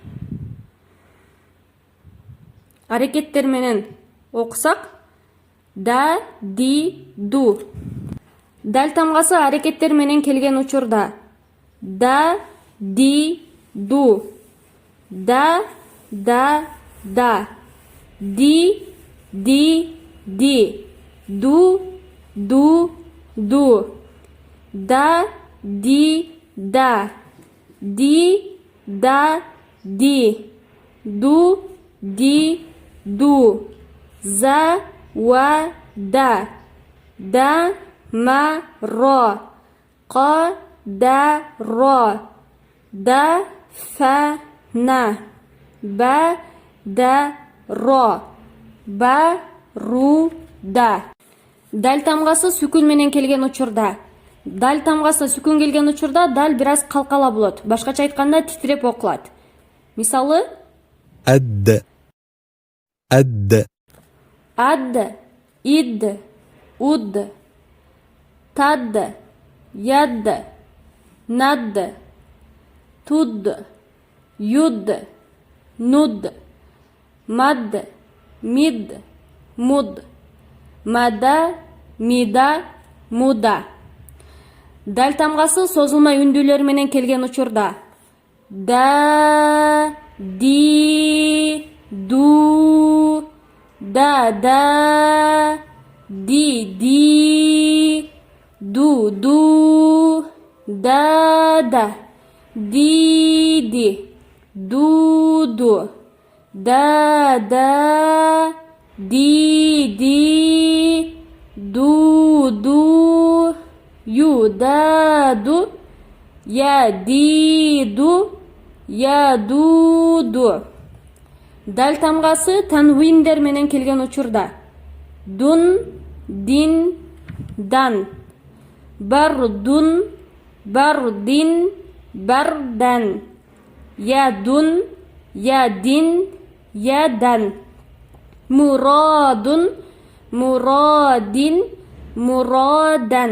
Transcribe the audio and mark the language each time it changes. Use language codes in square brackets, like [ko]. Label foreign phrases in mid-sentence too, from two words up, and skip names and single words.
[ky] Аракеттер менен окусак: [ar] دَ، دِ، دُ. [ky] Дал тамгасы аракеттер менен келген учурда: [ar] دَ، دِ، دُ. دَ، دَ, دِ، دِ. دُ، دُ. دَ, دِ، دِ، دِ. دُ، دِ, دُ. زَ، وَ، دَ، مَ، رُو. كَ، دَ، رُو. دَ، فَ، نَ. بَ، دَ، رُو. بَ, رُ، دَ. [ky] Дал тамгасы сүкүн менен келген учурда. Дал тамгасы сүкүн келген учурда дал бир аз калкала болот. Башкача айтканда титиреп окулат. Мисалы: [ar] أد أد [ky] ад, ид, уд, тад, яд, над, туд, юд, нуд, мад, мид, муд, мада, мида, муда. Дал тамгасы созулма үндүүлөр менен келген учурда: да, [ar] دِي، دُو، دَا، دِي، دُو, دَا، دِي، دُو، دَا، دِي، دُو، يُو، دُو، يَا، دُو، يَا، دُو. [ky] Дал тамгасы танвиндер менен келген учурда: дун, [ar] دٍ، دً. بَرْدٌ، بَرْدٍ، بَرْدًا. يَدٌ، يَدٍ، يَدًا. مُرَادٌ، مُرَادٍ، مُرَادًا.